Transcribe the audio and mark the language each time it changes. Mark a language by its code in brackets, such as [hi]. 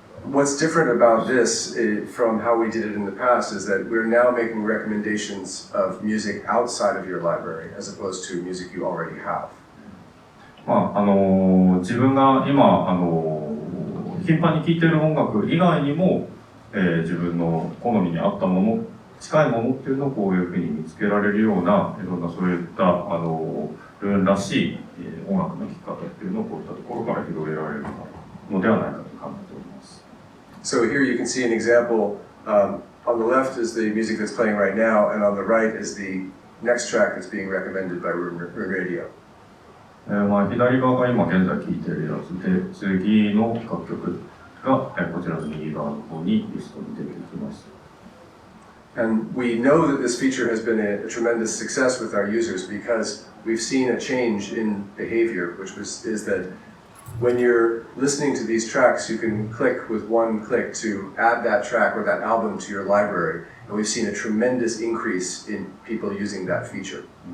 [en] What's different about this from how we did it in the past is that we're now making recommendations of music outside of your library as opposed to music you already have. [ja] まあ自分が今頻繁に聴いている音楽以外にも、自分の好みに合ったもの、近いものっていうのをこういうふうに見つけられるような、いろんなそういったルーンらしい音楽の聴き方っていうのをこういったところから広げられるのではないかと考えております。 [en] So here you can see an example. On the left is the music that's playing right now, and on the right is the next track that's being recommended by Roon Radio. [ja] まあ左側が今現在聴いているやつで、次の楽曲がこちらの右側の方にリストに出てきます。 [en] And we know that this feature has been a tremendous success with our users because we've seen a change in behavior, which is that when you're listening to these tracks, you can click with one click to add that track or that album to your library, and we've seen a tremendous increase in people using that feature.